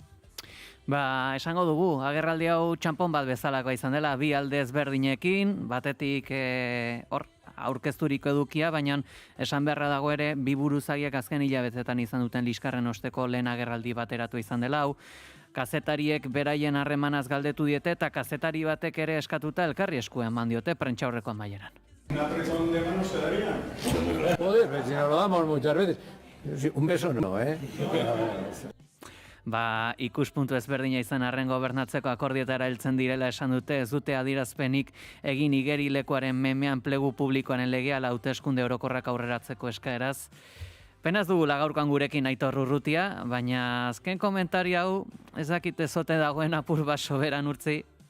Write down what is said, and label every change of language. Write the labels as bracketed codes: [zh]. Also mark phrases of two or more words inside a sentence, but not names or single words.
[eu] Esango dugu, agerraldi hau txanpon bat bezalakoa izan dela, bi alde ezberdinekin, batetik aurkezturiko edukia, baina esan beharra dago ere, bi buruzagiak azken hilabetetan izan duten liskarren osteko lehen agerraldi bateratu izan dela hau. Kazetariek beraien harremanaz galdetu diete eta kazetari batek ere eskatuta elkarri esku eman diote prentsaurreko amaieran. [es] ¿Un apretón de manos se daría? Joder, pues si nos lo damos muchas veces. Un beso no, [eu] Ikuspuntu ezberdina izan arren gobernatzeko akordiotara heltzen direla esan dute, ez dute adierazpenik egin igerilekuaren memean plegu publikoaren legea hauteskunde orokorrak aurreratzeko eskaeraz. Penaz dugula gaurkoan gurekin Aitor Urrutia, baina azken komentari hau ez dakit ezote dagoen apur bat soberan Urtzi.